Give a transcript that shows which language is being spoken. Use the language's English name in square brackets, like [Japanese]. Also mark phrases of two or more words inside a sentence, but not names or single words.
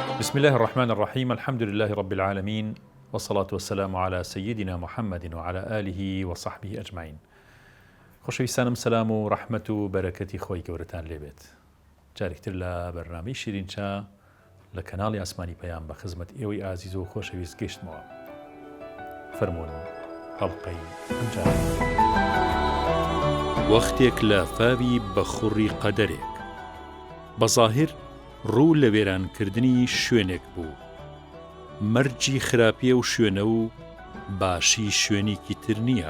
[Arabic] بسم الله الرحمن الرحيم. الحمد لله رب العالمين، والصلاة والسلام على سيدنا محمد وعلى آله وصحبه أجمعين. [Central Kurdish] خۆشەویستانم سلام و ڕەحمەت و بەرەکەتی خۆی گەورەتان لێبێت. جارێکتر لە بەرنامەی شیرینچا لە کەناڵی ئاسمانی پەیام بە خزمەت ئێوەی ئازیز و خۆشەویست گەیشتمەوە. فەرموون هەڵقەی ئەمجار وەختێک لە فاوی بەخوڕی قەدەرێک بەظاهر ڕوو لە وێرانکردنی شوێنێک بوو، مەرجی خراپیە و شوێنە و باشی شوێنێکی تر نییە.